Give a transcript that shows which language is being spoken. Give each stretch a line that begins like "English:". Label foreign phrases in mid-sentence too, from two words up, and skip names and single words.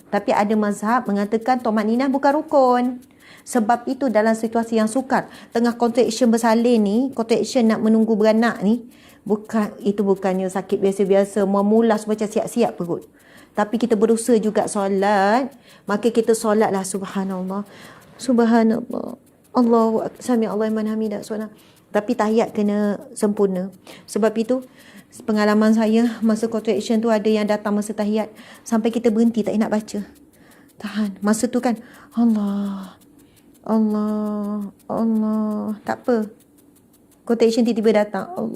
Malay: Tapi ada mazhab mengatakan tomak ninah bukan rukun. Sebab itu dalam situasi yang sukar, tengah contraction bersalin ni, contraction nak menunggu beranak ni, bukannya sakit biasa-biasa, memulas macam siap-siap perut. Tapi kita berusaha juga solat, maka kita solatlah Subhanallah.
Arabic: سبحان الله. الله أكبر, سمع الله لمن حمده.
Malay: Tapi tahiyat kena sempurna. Sebab itu pengalaman saya masa contraction tu, ada yang datang masa tahiyat sampai kita berhenti tak nak baca. Tahan. Masa tu kan Allah. Tak apa. Contraction tiba-tiba datang.